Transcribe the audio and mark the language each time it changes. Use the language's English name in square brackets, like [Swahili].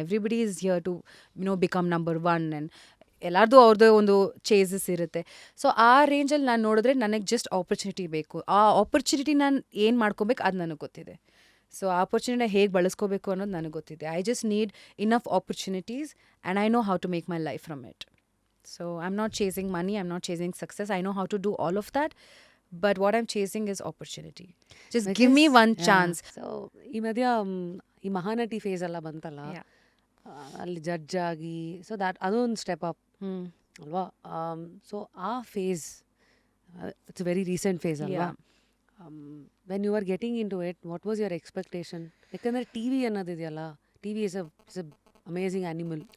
[English] everybody is here to become number 1 and [Kannada] ಎಲ್ಲರದ್ದು ಅವ್ರದ್ದೇ ಒಂದು ಚೇಸಸ್ ಇರುತ್ತೆ. ಸೊ ಆ ರೇಂಜಲ್ಲಿ ನಾನು ನೋಡಿದ್ರೆ ನನಗೆ ಜಸ್ಟ್ ಆಪರ್ಚುನಿಟಿ ಬೇಕು. ಆ ಆಪರ್ಚುನಿಟಿ ನಾನು ಏನು ಮಾಡ್ಕೋಬೇಕು ಅದು ನನಗೆ ಗೊತ್ತಿದೆ. ಸೊ ಆ ಆಪರ್ಚುನಿಟಿನ ಹೇಗೆ ಬಳಸ್ಕೋಬೇಕು ಅನ್ನೋದು ನನಗೆ ಗೊತ್ತಿದೆ. [English] I just need enough opportunities and I know how to make my life from it. So I'm not chasing money, I'm not chasing success. I know how to do all of that. But what I'm chasing is opportunity. Just give me one chance. [Kannada] So ಈ ಮಧ್ಯ ಈ Mahanati face ಎಲ್ಲ ಬಂತಲ್ಲ, ಅಲ್ಲಿ judge ಆಗಿ, so ಅದೊಂದು step up ಅಲ್ವಾ? So ಆ face [English] It's very recent phase ಅಲ್ವಾ? Yeah. When you are getting in to it, what was your expectation? [Kannada] ಯಾಕಂದರೆ T V ಅನ್ನೋದಿದೆಯಲ್ಲ, [English] T V is a amazing animal.